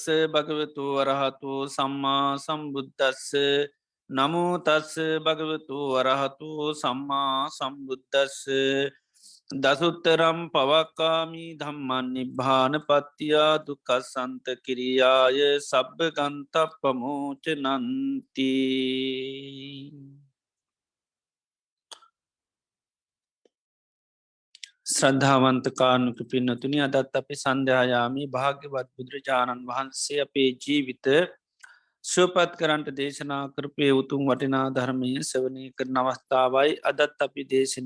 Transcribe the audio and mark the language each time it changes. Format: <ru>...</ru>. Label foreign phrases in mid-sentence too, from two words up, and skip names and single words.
<pi>භගවතු වරහතු සම්මා සම්බුද්ධස්ස නමෝතස්ස භගවතු වරහතු සම්මා සම්බුද්ධස්ස දසුත්තරම් පවක්කාමී ධම්මන් නිබ්භාන පත්තියා දුකසන්ත කිරියාය සබ්භ ගන්ත පමෝච නන්ති.</pi> <si>ශ්‍රද්ධාවන්ත කාරණක පින්නතුනි අදත් අපි සන්ධ්‍යායාමී භාග්‍යවත් බුදුරජාණන් වහන්සේ අපේ ජීවිත සුවපත් කරන්ට දේශනා කරපය උතුම් වටිනා ධර්මය සවනය කරන අවස්ථාවයි අදත් අපි දේශනය</si>